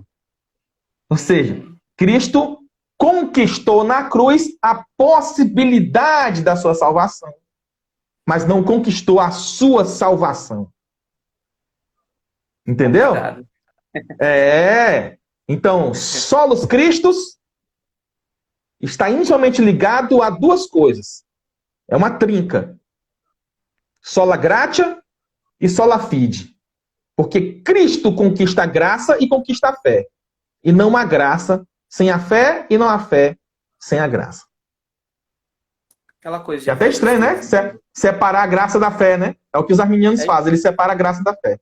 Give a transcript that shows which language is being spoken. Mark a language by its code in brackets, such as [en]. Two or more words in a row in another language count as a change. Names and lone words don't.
[pt] Ou seja, Cristo conquistou na cruz a possibilidade da sua salvação, mas não conquistou a sua salvação. Entendeu? Então, [la] solos Christus [pt] está intimamente ligado a duas coisas. É uma trinca. [la] Sola gratia e sola fide. [pt] Porque Cristo conquista a graça e conquista a fé. E não a graça sem a fé e não a fé sem a graça. Aquela coisa. É até estranho, né? Separar a graça da fé, né? É o que os arminianos fazem. Eles separam a graça da fé.